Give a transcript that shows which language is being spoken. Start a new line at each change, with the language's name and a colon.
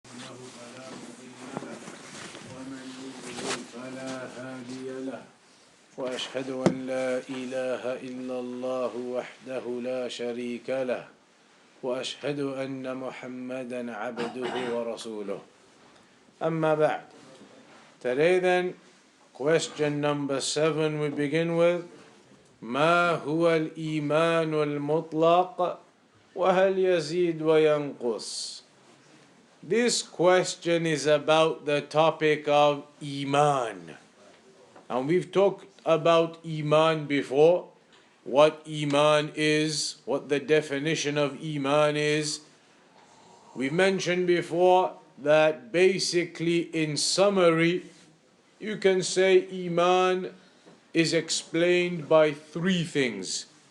Arabic: فلا مضل له ومن يضلل فلا هادي له وأشهد أن لا إله إلا الله وحده لا شريك له وأشهد أن محمدا عبده ورسوله. أما بعد.
English: Today then, question number 7 we begin with.
Arabic: ما هو الإيمان المطلق وهل يزيد وينقص?
English: This question is about the topic of Eemaan. And we've talked about Eemaan before, what Eemaan is, what the definition of Eemaan is. We mentioned before that basically in summary, you can say Eemaan is explained by 3 things.